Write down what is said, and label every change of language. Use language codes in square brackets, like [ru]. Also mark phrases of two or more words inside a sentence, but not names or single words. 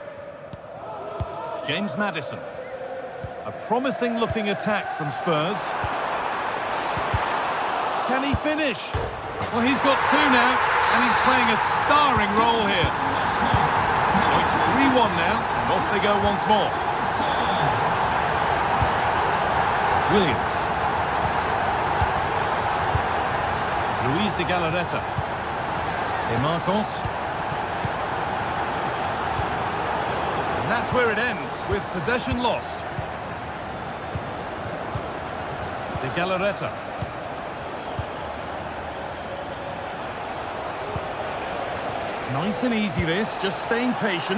[en] James Maddison. A promising looking attack from Spurs. Can he finish? Well, he's got two now, and he's playing a starring role here. So it's 3-1 now, and off they go once more. Williams. Luis de Galarreta. DeMarcos. That's where it ends, with possession lost. De Galarreta. Nice and easy this, just staying patient.